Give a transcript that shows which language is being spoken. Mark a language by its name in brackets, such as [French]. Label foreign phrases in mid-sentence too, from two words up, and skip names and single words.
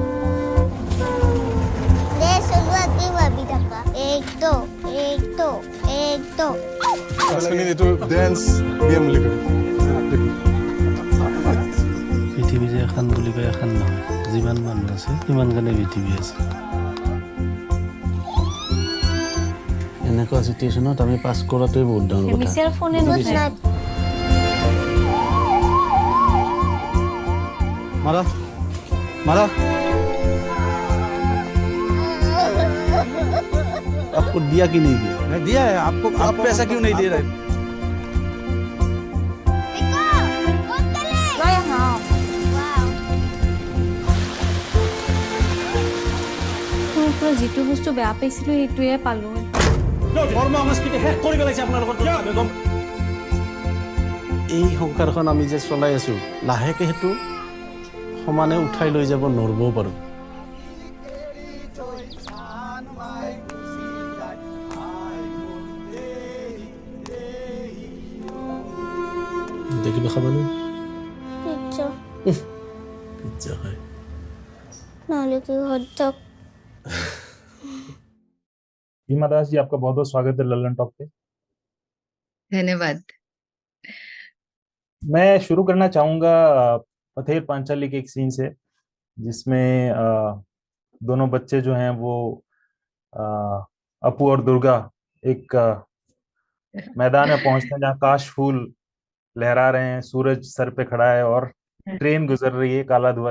[Assamese] পৃথিৱী যে এখন বুলি কয় এখন নহয় যিমান মানুহ আছে সিমান কাৰণে পৃথিৱী আছে এনেকুৱা চিটুৱেশ্যনত আমি পাছ কৰাটোৱে বহুত ডাঙৰ কথা মিছাৰ ফোনে নুঠায় [Hindi] मारा मारा आपको दिया कि नहीं दिया मैं दिया है आपको आप पैसा क्यों नहीं दे रहे [Assamese] লৈ আহা মোৰ পৰা যিটো বস্তু বেয়া পাইছিলোঁ সেইটোৱে পালোঁ ধৰ্ম সংস্কৃতি শেষ কৰি পেলাইছে আপোনালোকৰ এই সংসাৰখন আমি যে চলাই আছো লাহেকে সেইটো সমানে উঠাই লৈ যাব নোৱাৰিবও পাৰোঁ দেখিব খাবানে পিজ্জা হয় নহ'লে কি হটডগ [Hindi] भीमा दास जी आपका बहुत बहुत स्वागत है लल्लन टॉक पे धन्यवाद मैं शुरू करना चाहूंगा पथेर पांचाली के एक सीन से जिसमें दोनों बच्चे जो हैं वो अपू और दुर्गा एक मैदान में पहुंचते हैं जहां काश फूल लहरा रहे हैं सूरज सर पे खड़ा है और ट्रेन गुजर रही है काला धुआं